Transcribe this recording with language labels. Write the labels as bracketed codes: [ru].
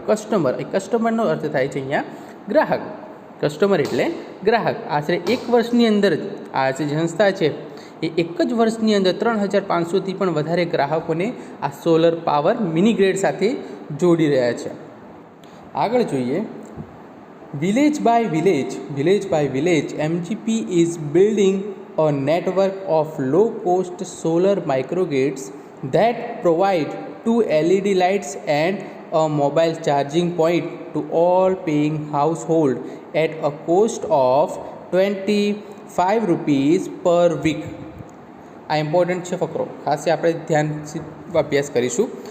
[gu] Customer, એ કસ્ટમરનો અર્થ થાય છે અહીંયા ગ્રાહક. કસ્ટમર એટલે ગ્રાહક. આશરે એક વર્ષની અંદર જ આ જે સંસ્થા છે એ એક જ વર્ષની અંદર 3,500થી પણ વધારે ગ્રાહકોને આ સોલર પાવર મિની ગ્રેડ સાથે જોડી રહ્યા છે. આગળ જોઈએ [en] village by village, MGP is building a network of low-cost solar microgrids that provide two LED lights and a mobile charging point to all paying household at a cost of 25 rupees per week. [gu] આ important છે ફકરો, ખાસ આપણે ધ્યાનથી અભ્યાસ કરીશું.